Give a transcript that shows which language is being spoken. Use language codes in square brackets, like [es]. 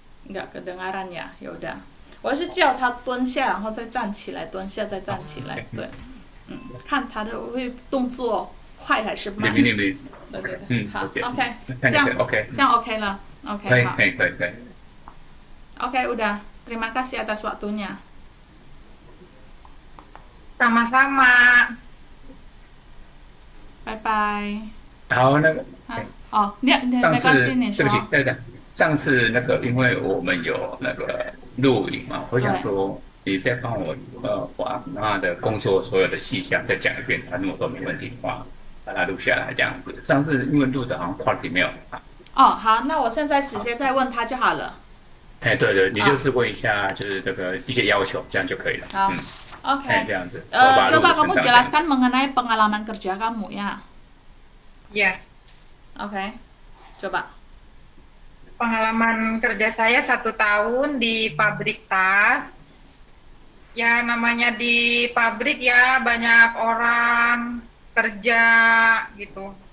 [id] nggak kedengaran ya, ya udah. [zh] 我是叫他蹲下，然后再站起来，蹲下再站起来，对，看他的会动作快还是慢？你们，对对对，好 OK，，OK，看这样 OK，这样 OK 了，OK 好可以。 [id] ，OK udah, terima kasih atas waktunya. Sama-sama. [zh] 拜拜。好，那个。哦，你上次没关系，你说对不。起，等，上次那个，因为我们有那个录影嘛，我想说你再帮我我阿妈的工作所有的细项再讲一遍，他如果都没问题的话，把它录下来这样子。上次因为录的好像 quality 没有好。哦，好，那我现在直接再问他就好了。哎，对对，你就是问一下，就是这个一些要求，这样就可以了。好，OK。这样子。 [id] coba kamu jelaskan mengenai pengalaman kerja kamu ya. Ya, Oke, coba. pengalaman kerja saya 1 tahun di pabrik tas. Ya namanya di pabrik ya banyak orang kerja gitu.